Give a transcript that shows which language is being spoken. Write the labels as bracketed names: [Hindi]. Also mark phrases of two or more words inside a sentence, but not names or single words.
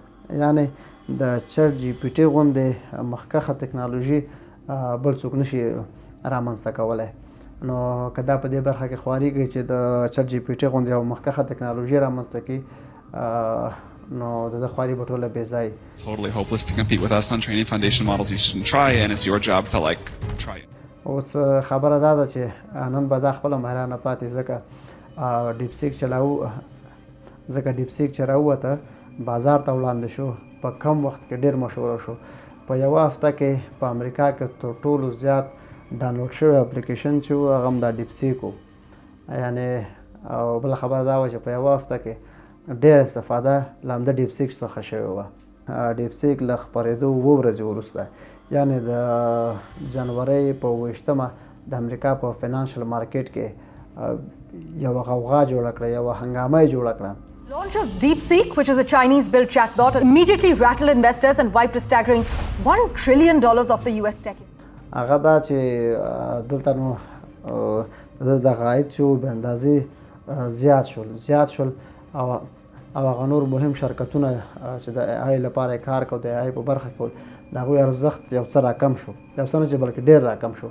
[Pashto] یعنې د چټ جی پی ټي غوندې مخکښه ټکنالوژي بل څوک نشي رامنځته کولی. نو که دا په دې برخه کې خواري کوي چې د چټ جی پی ټي غوندې یو مخکښه ټکنالوژي رامنځته کړي نو د خواري به ټوله بې ځایي. [English] Totally hopeless to compete with us on training foundation models you shouldn't try, and it's your job to like try it. [Pashto] اوس خبره دا ده چې نن به دا خپله حیرانه پاتې ځکه ډیپسیک چې راووته بازار ته وړاندې شو، په کم وخت کې ډېر مشهوره شو. په یوه هفته کې په امریکا کې تر ټولو زیات ډاونلوډ شوی اپلیکیشن چې و هغه هم دا ډیپسیک و. یعنې او بله خبره دا وه چې په یوه هفته کې ډېره استفاده له همده ډیپسیک څخه شوې وه. ډیپسیک له خپرېدو 2 ورځې وروسته یعنې د جنورۍ په 28مه د امریکا په [English] financial market [Pashto] کې یوه غوغا جوړه کړه، یوه هنګامه یې جوړه کړه. [English] Launch of DeepSeek, which is a Chinese-built chatbot, immediately rattled investors and wiped a staggering $1 trillion of the US tech. [Pashto] هغه دا چې دلته نو دغه عاید چې به اندازې زیات شول او هغه نور مهم شرکتونه چې د ای آی لپاره کار کوي، د ای آی په برخه کې د هغوی ارزښت یو څه راکم شو، یو څه نه چې بلکې ډېر راکم شو.